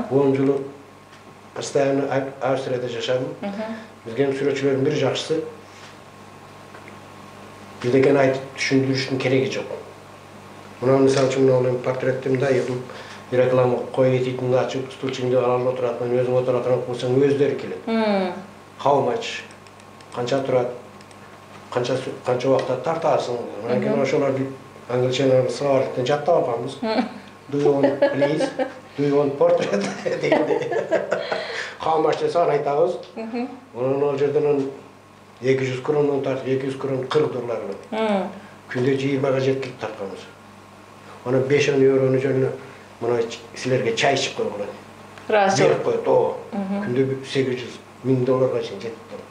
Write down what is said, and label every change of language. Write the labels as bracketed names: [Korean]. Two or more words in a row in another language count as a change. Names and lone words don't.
[Kyrgyz] 10 жыл постоянно Австрияда жашадым. Бизге сүрөтчүлөрдүн бир жакшысы бирдекен айтып түшүндүрүштүн кереги жок. Мына мисалы үчүн мына портреттимде реклама коюп этитинди ачып, стульчиңди алып отурат, мен өзүм отурат, кылсаң өздөрү келет. [English] How much? [Kyrgyz] Канча турат? Канча убакта тартасың? Анан кийин ошолорду англисчени словарьтен жаттап алганбыз. [English] Do you want please? Do you want portrait? How much [Kyrgyz] десе айтабыз. Анан ал жерден 200 кронон тартып, 200 крон $40. Күндө 20га жеткип тартканбыз. Анан 5 еврону жөнүнө мына силерге чай ичип койгула. Берип коет, күндө $800,000 чейин жетип.